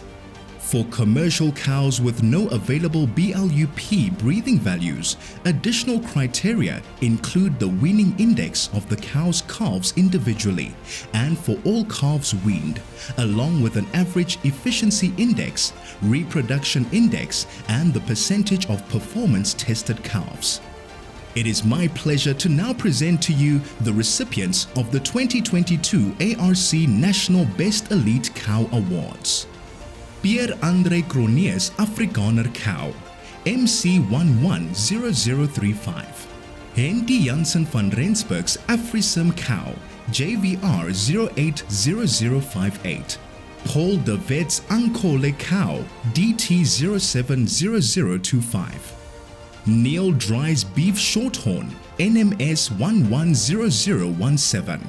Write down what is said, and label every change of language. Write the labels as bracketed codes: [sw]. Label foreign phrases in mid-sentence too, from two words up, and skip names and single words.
[en] For commercial cows with no available BLUP breathing values, additional criteria include the weaning index of the cow's calves individually and for all calves weaned, along with an average efficiency index, reproduction index, and the percentage of performance tested calves. It is my pleasure to now present to you the recipients of the 2022 ARC National Best Elite Cow Awards. Pierre Andre Cronjes Afrikaner Cow, MC110035. Henty Jansen van Rensburg's Afrisim Cow, JVR 080058. Paul de Wet's Ankole Cow, DT 070025. Neil Dry's Beef Shorthorn, NMS 110017.